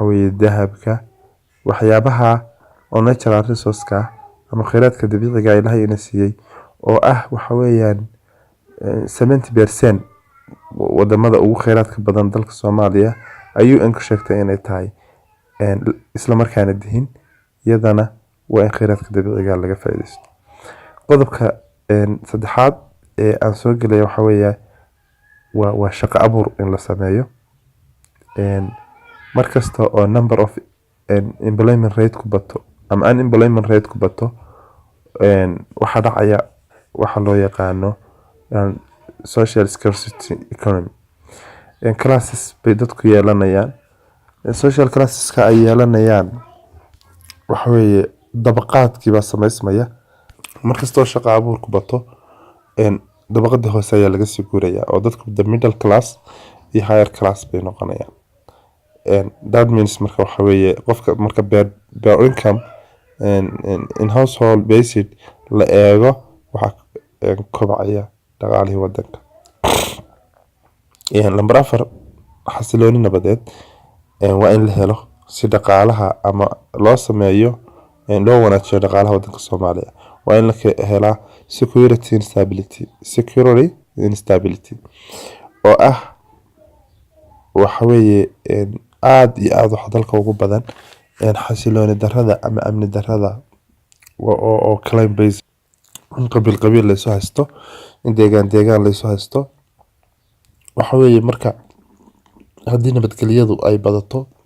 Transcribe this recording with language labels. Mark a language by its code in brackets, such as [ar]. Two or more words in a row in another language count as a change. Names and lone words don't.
[so] weeye dahabka, waxyaabaha oo [en] natural resource-ka [so] ama kheyraadka dabiiciga ah Ilaahay ina siiyay oo waxa weeyaan 70% wadamada ugu kheyraadka badan dalka Soomaaliya ayuu in ka sheegtay inay tahay isla markaana dihin iyadana waa in kheyraadka dabiiciga laga faa'iideysto. Qodobka saddexaad ee aan soo galay waxa weeye waa shaqo abuur in la sameeyo. Markasta oo [en] number of employment rate [so] ku bato ama [en] unemployment rate [so] ku bato waxa dhacaya waxa loo yaqaano [en] social scarcity economy. [so] Classes bay dadku yeelanayaan. [en] Social classes-ka [so] ay yeelanayaan waxa weeye dabaqaadkii baa sameysmaya. Markasta oo shaqo abuur ku bato dabaqada hoose ayaa laga sii guuraya oo dadku [en] the middle class [so] iyo [en] higher class [so] bay noqonayaan. [en] That means [so] marka waxa weeye qofka marka [en] per income in household based [so] la eego waxa kobcaya dhaqaalihii wadanka. Number 4 xasilooni nabadeed waa in la helo si dhaqaalaha ama loo sameeyo loo wanaajiyo dhaqaalaha wadanka Soomaaliya. waa in la helaa [en] security and stability [so] oo waxa weeye aad iyo aad wax dalka ugu badan xasilooni darrada ama amni darrada oo [en] claim base [so] qabiil la soo haysto in deegaan la soo haysto waxa weeye marka haddii nabadgelyadu ay badato